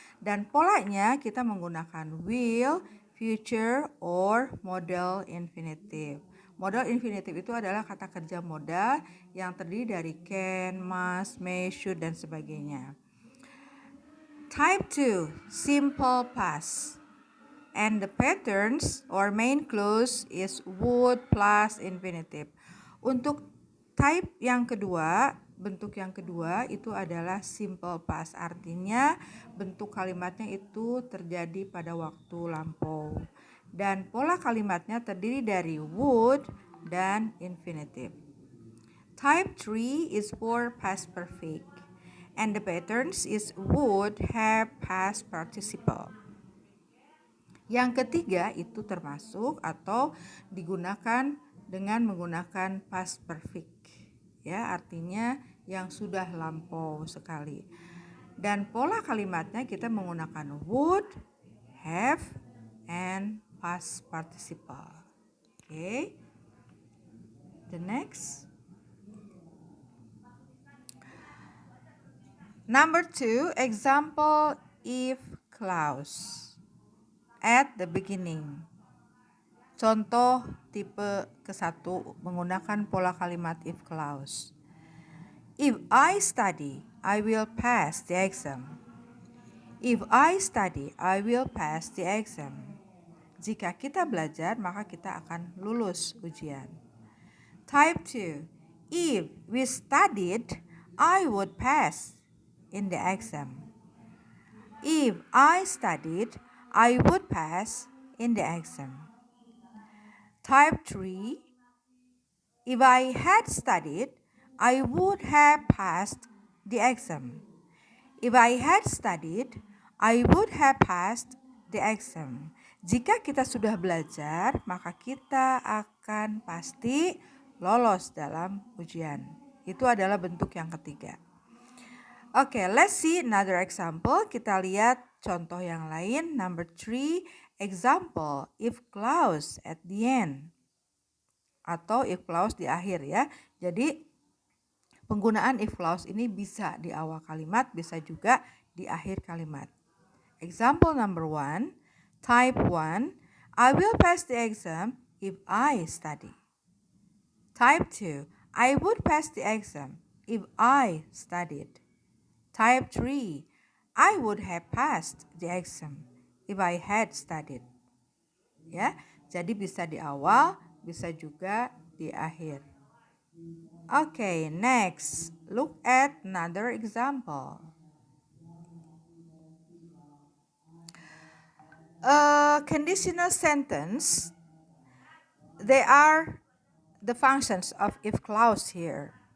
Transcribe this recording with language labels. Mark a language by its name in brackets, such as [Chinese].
[Indonesian] Dan polanya kita menggunakan will, future, or modal infinitive. Modal infinitive itu adalah kata kerja modal yang terdiri dari can, must, may, should, dan sebagainya. [English] Type 2, simple past. And the patterns or main clause is would plus infinitive. [Indonesian] Untuk type yang kedua, bentuk yang kedua itu adalah simple past. Artinya bentuk kalimatnya itu terjadi pada waktu lampau. Dan pola kalimatnya terdiri dari would dan infinitive. [English] Type 3 is for past perfect. And the patterns is would, have, past participle. [Indonesian] Yang ketiga itu termasuk atau digunakan dengan menggunakan past perfect, ya, artinya yang sudah lampau sekali. Dan pola kalimatnya kita menggunakan would, have, and past participle. [English] Okay. The next. Number 2, example if clause. At the beginning. [Indonesian] Contoh tipe ke-1 menggunakan pola kalimat if clause. [English] If I study, I will pass the exam. If I study, I will pass the exam. [Indonesian] Jika kita belajar, maka kita akan lulus ujian. [English] Type 2. If we studied, I would pass in the exam. If I studied, I would pass in the exam. Type 3. If I had studied, I would have passed the exam. If I had studied, I would have passed the exam. [Indonesian] Jika kita sudah belajar, maka kita akan pasti lolos dalam ujian. Itu adalah bentuk yang ketiga. [English] Okay, let's see another example. [Indonesian] Kita lihat contoh yang lain. [English] Number 3, example, if clause at the end. [Indonesian] Atau if clause di akhir ya. Jadi penggunaan if clause ini bisa di awal kalimat, bisa juga di akhir kalimat. [English] Example number 1, type 1, I will pass the exam if I study. Type 2, I would pass the exam if I studied. Type 3, I would have passed the exam if I had studied. [Indonesian] Ya, jadi bisa di awal, bisa juga di akhir. [English] Okay, next, look at another example. A conditional sentence, they are the functions of if clause here.